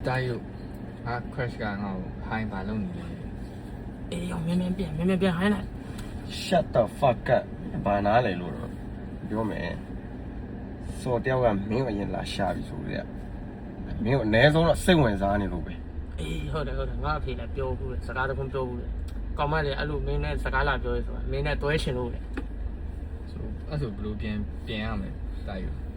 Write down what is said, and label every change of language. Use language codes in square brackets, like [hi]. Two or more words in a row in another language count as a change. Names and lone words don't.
[my] တာယုcrash ကငါ့ကိုဟိုင်းပါလုံးနေလေ အေးရောမြန်မြန်ပြန်ဟိုင်းလိုက် [en] Shut the fuck up [my] ဘာနာလဲလို့တော့ပြောမယ်စော်တယောက်ကမင်းကိုအရင်လာရှာပြီဆိုကြတယ်မင်းကိုအ ਨੇ ဆုံးတော့စိတ်ဝင်စားနေလို့ပဲ အေးဟုတ်တယ်ငါအဖေလည်းပြောဘူးလေစကားတခုပြောဘူးလေကောင်းမလေးအဲ့လိုမင်းနဲ့စကားလာပြောရဲဆိုတာမင်းနဲ့တွဲရှင်လို့လေ ဆိုအဲ့ဆိုဘယ်လိုပြန်ရမလဲတာယု